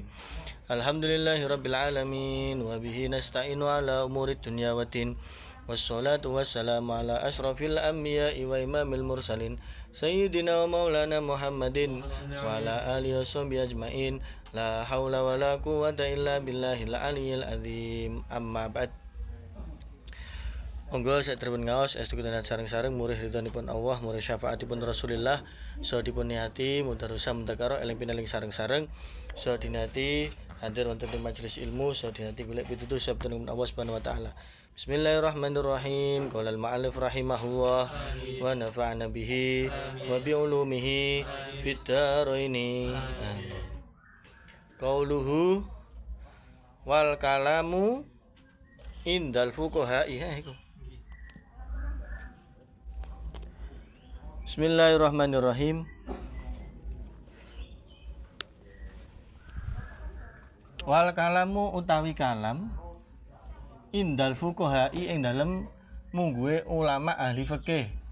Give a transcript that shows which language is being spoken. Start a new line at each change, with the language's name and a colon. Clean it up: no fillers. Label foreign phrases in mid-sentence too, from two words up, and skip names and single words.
Arabic: الحمد لله رب العالمين وبه نستعين على أمور الدنيا والدين. والصلاة والسلام على أشرف الأنبياء وإمام المرسلين سيدنا ومولانا محمد وعلى آله وصحبه أجمعين. لا حول ولا قوة إلا بالله العلي العظيم. أما بعد.
Javanese: Monggo sadereng ngaos estu kita sareng-sareng murih ridhonipun Allah, murih syafaatipun Rasulillah, saha dipun niati mudarusah mudzakarah eling pinaling sareng-sareng, saha dinati hadir wonten ing majelis ilmu, saha dinati golek pitutur sabdanipun Allah
Arabic: سبحانه وتعالى. بسم الله الرحمن الرحيم. قال المؤلف رحمه الله ونفعنا به وبعلومه في الدارين. قوله والكلام عند الفقهاء. Bismillahirrahmanirrahim. والكلام
Javanese: utawi kalam
Arabic: عند الفقهاء
Javanese: ing dalem mungguhe ulama ahli fikih.